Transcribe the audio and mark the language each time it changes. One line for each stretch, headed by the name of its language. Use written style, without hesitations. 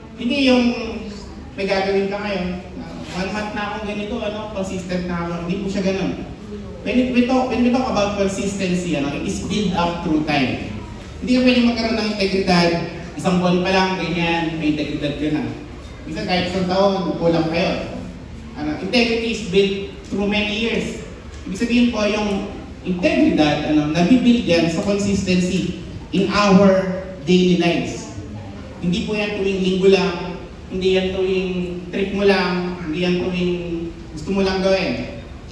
Filipino: Hindi yung may gagawin ka ngayon. 1 month na akong ganito, consistent na ako. Hindi po siya ganun.
English: When we talk about consistency, it is built up through time.
Filipino: Hindi ka pwede magkaroon ng integridad. Isang buwan pa lang, ganyan, may integridad ka na. Minsan kahit isang taon, kulang kayo.
English: Integrity is built through many years.
Filipino: Ibig sabihin po, yung integridad, nabibuild yan sa consistency
English: in our daily lives.
Filipino: Hindi po yan tuwing linggo lang, hindi yan tuwing trip mo lang, hindi yan tuwing gusto mo lang gawin.